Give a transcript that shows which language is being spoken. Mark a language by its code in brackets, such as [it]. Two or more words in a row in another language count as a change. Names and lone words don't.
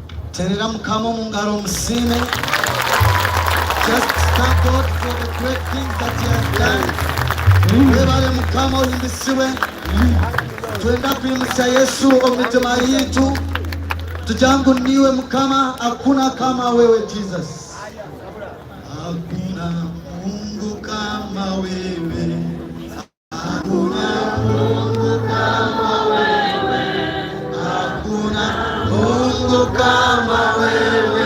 [lg] Terera mukama mu ngalo musime. [en] Just thank God for the great things that he has done. [lg] Webale mukama oyimbisiwe. Twenda kuyimusa Yesu omitima yitu. Tujangu niwe mukama, [sw] hakuna kama wewe Jesus. Hakuna Mungu kama wewe. Hakuna Mungu kama wewe. Hakuna Mungu kama wewe.